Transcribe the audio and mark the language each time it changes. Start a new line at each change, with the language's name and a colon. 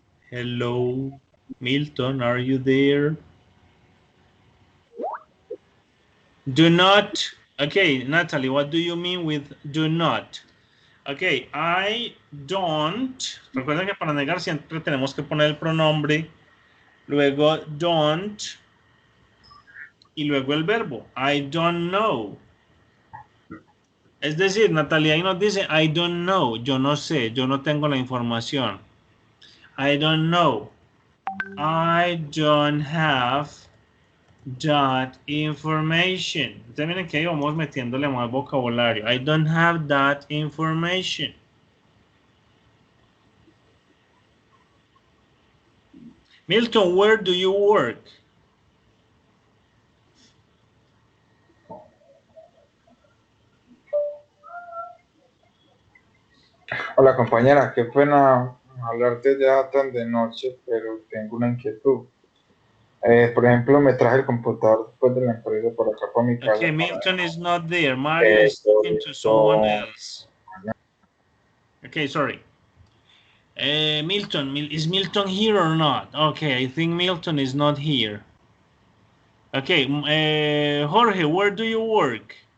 English: Hello, Milton, are you there? Do not. Okay, Natalie, what do you mean with do not? Okay, I don't.
Spanish: Recuerden que para negar siempre tenemos que poner el pronombre, luego don't y luego el verbo.
English: I don't know.
Spanish: Es decir, Natalia ahí nos dice
English: I don't know.
Spanish: Yo no sé, yo no tengo la información.
English: I don't know. I don't have that information.
Spanish: Entonces miren que ahí vamos metiéndole más vocabulario.
English: I don't have that information. Milton, where do you work?
Spanish: Hola compañera, qué pena hablarte ya tan de noche, pero tengo una inquietud. Por ejemplo, me traje el computador después de la empresa por acá para mi casa.
English: Okay, Milton is not there. Mario is talking to someone else. Okay, sorry. Milton, is Milton here or not? Okay, I think Milton is not here. Okay, Jorge, where do you work?